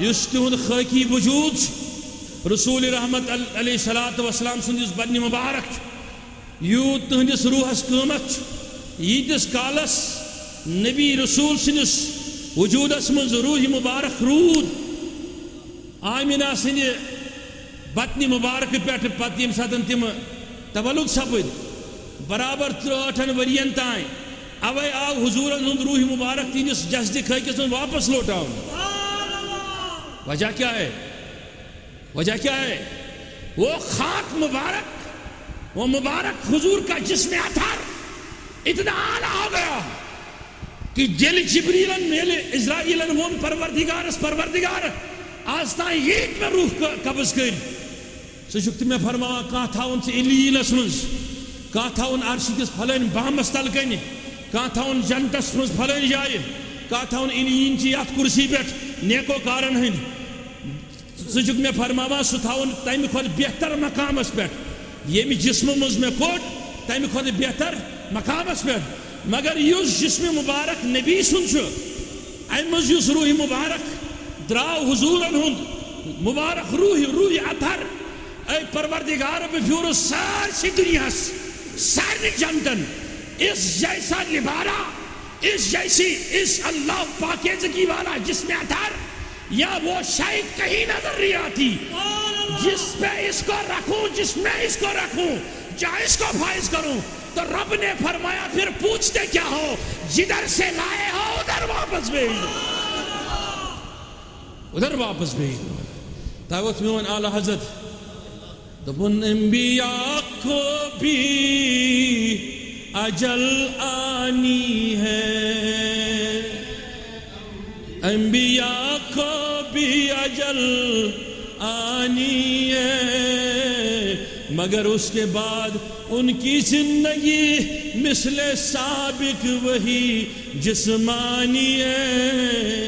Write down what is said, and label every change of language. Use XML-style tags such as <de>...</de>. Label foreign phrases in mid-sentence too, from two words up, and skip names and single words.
<ks>یُس تِہُنٛد خٲکی وجوٗد چھُ، رسول رحمت علیہ الصلوۃ والسلام سُنٛد یُس بدنہِ مبارک چھُ، یوٗت تٕہنٛدِس روحس قۭمت چھُ، ییٖتِس کالس نبی رسول سٕنٛدِس وجوٗدس منٛز روح مبارک روٗد. آمینہ سٕنٛدِ بطنِ مبارکہٕ پٮ۪ٹھٕ پتہٕ ییٚمہِ ساتہٕ تِم تولُد سپٕدۍ برابر 63 ؤرین تانۍ، اوے آو حضورن ہُنٛد روح مبارک تِہنٛدِس جسدِ خٲکِس منٛز واپس لوٹاونہٕ.</ks> <ur>وجہ کیا ہے؟ وجہ کیا ہے؟ وہ خاک مبارک، وہ مبارک حضور کا جسم اطہر اتنا اعلیٰ ہو گیا کہ</ur> <ks>جل جبریلن میل اسرائیلن وون پروردگار آج تائیں ییت میں روح قبض کر سہ چھُکھ تِمے فرماوان کانٛہہ تھاوُن ژٕ علیٖنس منٛز، کانٛہہ تھاوُن عرشہِ کِس پھلٲنۍ بامس تل کنہِ، کانٛہہ تھاوُن جنتس منٛز پھلٲنۍ جایہِ، کانٛہہ تھاوُن علیٖن چہِ یتھ کُرسی پٮ۪ٹھ نیکو کارن ہٕنٛدۍ. سہ چھُکھ مےٚ فرماوان سُہ تھاوُن تمہِ کھۄتہٕ بہتر مقامس پٮ۪ٹھ ییٚمہِ جسمہٕ منٛز مےٚ کوٚڑ تمہِ کھۄتہٕ بہتر مقامس پٮ۪ٹھ. مگر یُس جسم مبارک نبی سُنٛد چھُ، امہِ منٛز یُس روح مبارک درٛاو حضورن ہُنٛد مبارک روح اطہر، اے پروردگار بہٕ پھیوٗرُس سارسٕے دُنیاہس سارنٕے جنتن</ks> <ur>اس جیسا لبارہ، اس جیسی اس اللہ پاکیزگی والا جسم اطہر یا وہ شے کہیں نظر نہیں آتی جس پہ اس کو رکھوں، جس میں اس کو رکھوں، جہاں اس کو فائز کروں. تو رب نے فرمایا پھر پوچھتے کیا ہو، جدھر سے لائے ہو ادھر واپس بھیج دو، ادھر واپس بھیج دو.</ur> <ks>تاوت میون اعلی حضرت دپن</ks> <ur>انبیاء کو بھی اجل آنی ہے، انبیاء کو بھی اجل آنی ہے، مگر اس کے بعد ان کی زندگی مثل سابق وہی جسمانی ہے.</ur>